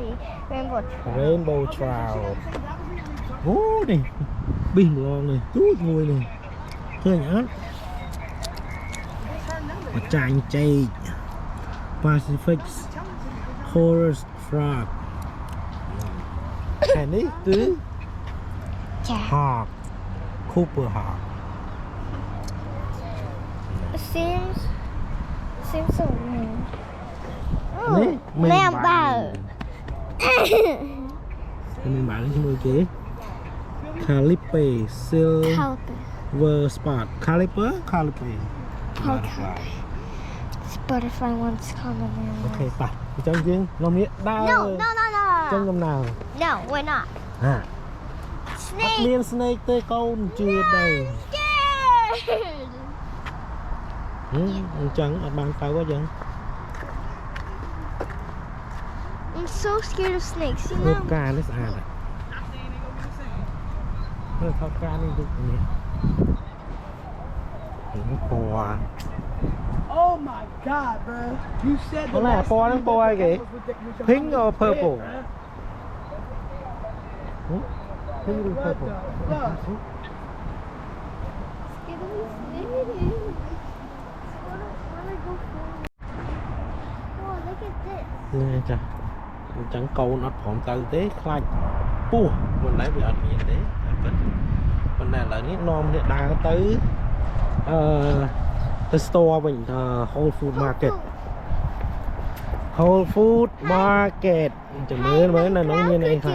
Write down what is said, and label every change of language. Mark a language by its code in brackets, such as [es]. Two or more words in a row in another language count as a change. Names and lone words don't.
[km] Rainbow Trout អូនេះប៊ីសម្លងនេះទូចមួយនេះឃើញអត់បច្ចាញ់ចេក Pacific Forest Frog ហើយនេះគឺ Hawk Cooper Hawk [en] Seems so new. [km] នេះ [vi] Mèo bảo. [km] មានបាល់ជាមួយគេ Calipe Silver Spot Caliper [en] Butterfly wants to come in there. [km] អូខេប៉ះអញ្ចឹងយើងនាំនេះដើរ [en] No. [km] ចឹងដំណើរ [en] No, we're not. ហា Snake. [km] មាន snake ទេកូនជឿដែរ [en] Scared. [km] អញ្ចឹងអត់បានទៅអញ្ចឹង [en] I'm so scared of snakes, you [km] មើល [en] know? [km] ផ្កានេះស្អាតមើលថតផ្កានេះដូចនេះពណ៌ [en] Oh my god, bro. You said the [km] អូនណា [en] last [km] ពណ៌ហ្នឹងពណ៌អីគេ [en] was with your Pink or helmet, purple? bruh. Pink or What purple? the fuck? Scared of snakes. Wanna go forward. Oh, look at this. [km] នេះចាអញ្ចឹងកូនអត់ព្រមទៅទេខ្លាចពោះមិនដែរវាអត់មានទេប៉ុន្តែឥឡូវនេះនាំគ្នាដើរទៅទៅ store វិញ Whole Food Market Whole Food Market ចាំមើលនៅក្នុងមានអីខ្លះ